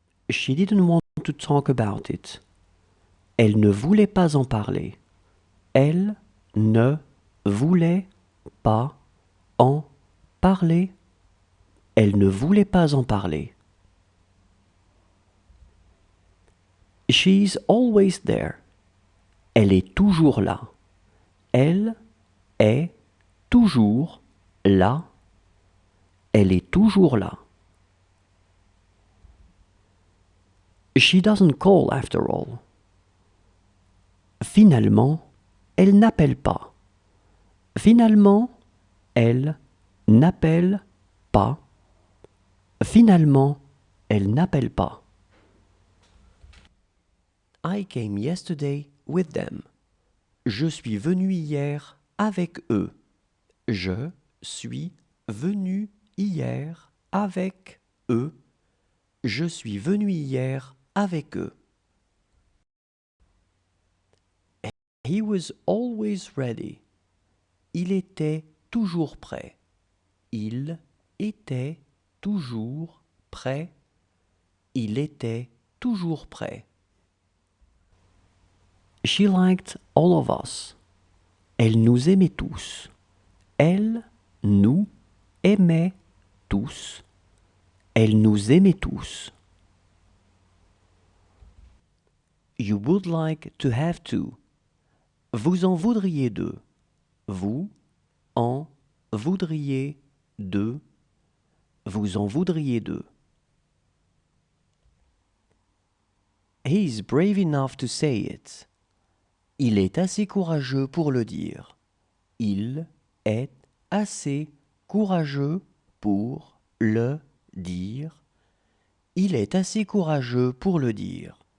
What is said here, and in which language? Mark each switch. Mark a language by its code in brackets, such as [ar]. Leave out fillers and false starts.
[en] She didn't want to talk about it. [fr] Elle ne voulait pas en parler. Elle ne voulait pas en parler. Elle ne voulait pas en parler. [en] She's always there. [fr] Elle est toujours là. Elle est toujours là. Elle est toujours là. [en] She doesn't call after all. [fr] Finalement, elle n'appelle pas. Finalement, elle n'appelle pas. Finalement, elle n'appelle pas. [en] I came yesterday with them. [fr] Je suis venu hier avec eux. Je suis venu hier avec eux. Je suis venu hier avec eux. [en] He was always ready. [fr] Il était toujours prêt. Il était toujours prêt. Il était toujours prêt. [en] She liked all of us. [fr] Elle nous aimait tous. Elle nous aimait tous. Elle nous aimait tous. [en] You would like to have two. [fr] Vous en voudriez deux. Vous en voudriez deux. Vous en voudriez deux. [en] He is brave enough to say it. [fr] Il est assez courageux pour le dire. Il est assez courageux pour le dire. Il est assez courageux pour le dire.